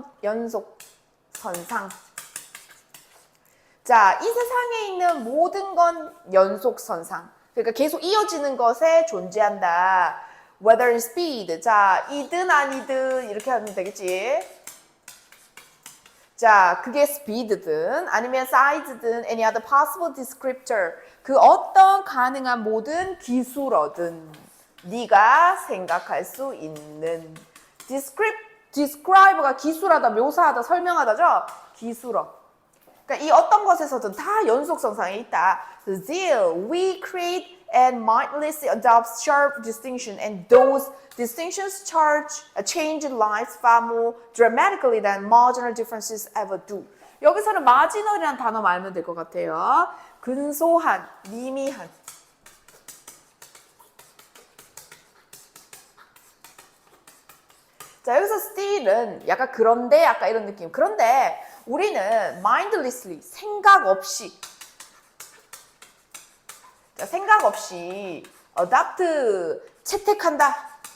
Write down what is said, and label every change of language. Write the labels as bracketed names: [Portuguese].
[Korean] 연속선상. 자, 이 세상에 있는 모든 건 연속선상. 그러니까 계속 이어지는 것에 존재한다. [English] Whether it's speed. [Korean] 자, 이든 아니든 이렇게 하면 되겠지. 자, 그게 speed든 아니면 size든 [English] any other possible descriptor. [Korean] 그 어떤 가능한 모든 기술어든 네가 생각할 수 있는 describe가 기술하다, 묘사하다, 설명하다죠? 기술어. 그러니까 이 어떤 것에서든 다 연속선상에 있다. [English] Zeal, we create and mindlessly adopt sharp distinction, and those distinctions change lives far more dramatically than marginal differences ever do. [Korean] 여기서는 marginal이라는 단어 알면 될 것 같아요. 근소한, 미미한. 자, 여기서 still은 약간 그런데 약간 이런 느낌. 그런데 우리는 mindlessly, 생각 없이, 자, 생각 없이 adopt, 채택한다.